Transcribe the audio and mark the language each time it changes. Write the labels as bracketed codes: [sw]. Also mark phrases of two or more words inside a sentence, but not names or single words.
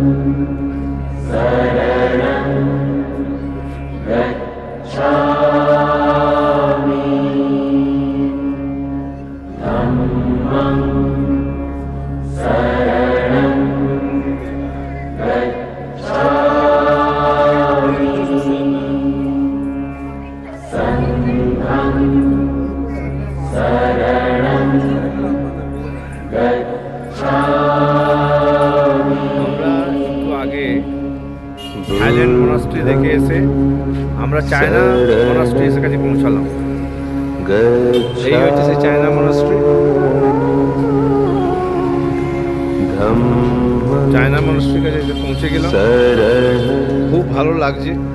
[pi] शरणं गच्छामि धम्मं शरणं गच्छामि संघं शरणं गच्छामि। [bn] আমরা একটু আগে থাইল্যান্ড মনাস্ট্রি দেখে এসে আমরা চায়না মনাস্ট্রি এসে কাছে পৌঁছালাম। এই হচ্ছে সেই চায়না মনাস্ট্রি। চায়না মনাস্ট্রির কাছে এসে পৌঁছে গেলাম, খুব ভালো লাগছে।